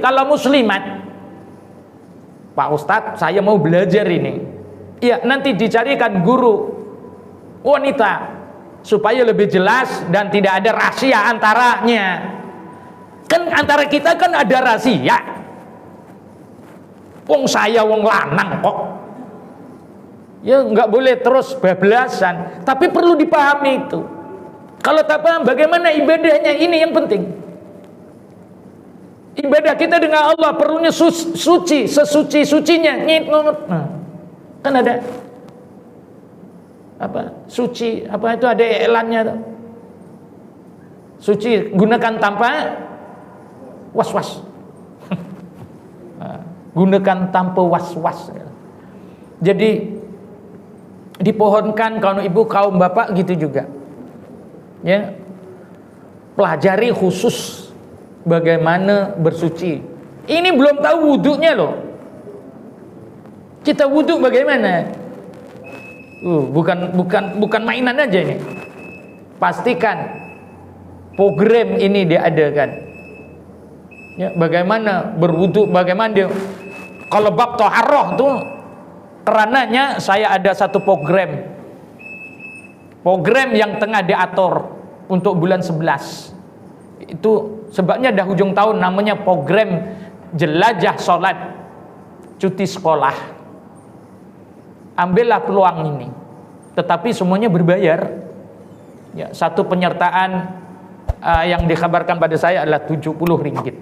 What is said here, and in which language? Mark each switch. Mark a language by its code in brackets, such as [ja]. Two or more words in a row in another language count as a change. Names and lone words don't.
[id] Kalau muslimat, Pak Ustadz saya mau belajar ini, ya nanti dicarikan guru wanita supaya lebih jelas dan tidak ada rahasia antaranya. Kan antara kita kan ada rahasia. Wong saya wong lanang kok. Ya nggak boleh terus bablasan, tapi perlu dipahami itu. Kalau tak paham bagaimana ibadahnya, ini yang penting. Ibadah kita dengan Allah perlunya suci, sesuci-sucinya. Nah, kan ada apa? Suci, apa itu ada iklannya tuh. Suci gunakan tanpa was-was. Gunakan tanpa was-was. Jadi dipohonkan kaum ibu, kaum bapak gitu juga. Ya. Pelajari khusus bagaimana bersuci. Ini belum tahu wudunya loh. Kita wudhu bagaimana? Bukan mainan aja ini. Pastikan program ini diadakan. Ya, bagaimana berwudhu, bagaimana dia. [ms] Kalau bab toharoh tuh, karenanya saya ada satu program yang tengah diatur untuk bulan 11. Itu sebabnya dah hujung tahun, namanya program jelajah sholat cuti sekolah. Ambillah peluang ini, tetapi semuanya berbayar. Ya, satu penyertaan yang dikabarkan pada saya adalah 70 ringgit.